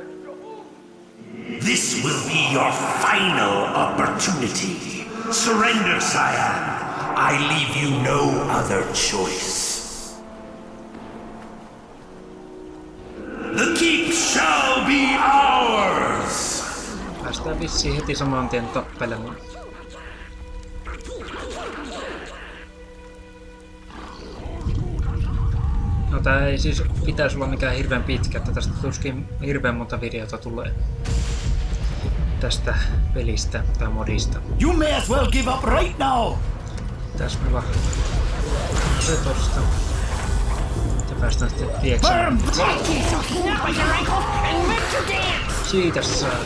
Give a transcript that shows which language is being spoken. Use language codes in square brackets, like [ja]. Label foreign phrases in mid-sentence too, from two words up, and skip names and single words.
[en] This will be your final opportunity. Surrender, Cyan. I leave you no other choice. The keep shall be ours! [fi] Päästään vissiin heti saman tien tappelemaan. No tää ei siis pitäisi olla mikään hirveän pitkä, että tästä tuskin hirveän monta videota tulee. Tästä pelistä tai modista. [en] You may as well give up right now! [fi] Tässä me vaan se tosta. Ja päästään sitten lieksään. Siitä saat.